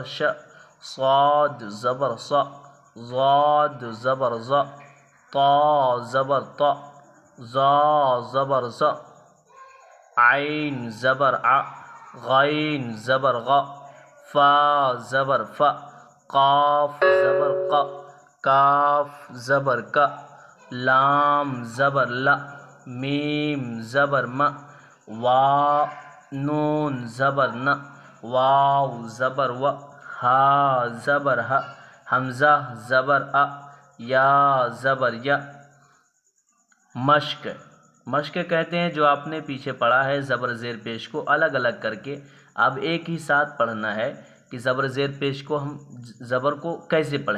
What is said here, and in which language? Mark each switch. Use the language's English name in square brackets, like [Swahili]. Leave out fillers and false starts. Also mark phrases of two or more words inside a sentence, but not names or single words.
[Urdu] ش، صاد زبر ص، ضاد زبر ز، طا زبر ط، ظا زبر ز، عین زبر ع، غین زبر غ، فا زبر ف، قاف زبر ق، کاف زبر ک، لام زبر ل، میم زبر م، وا نون زبر ن، واو زبر و، ہا زبر ہ، حمزہ زبر ا، یا زبر ی۔ مشق کہتے ہیں جو آپ نے پیچھے پڑھا ہے زبر زیر پیش کو الگ الگ کر کے، اب ایک ہی ساتھ پڑھنا ہے کہ زبر زیر پیش کو ہم زبر کو کیسے پڑھیں۔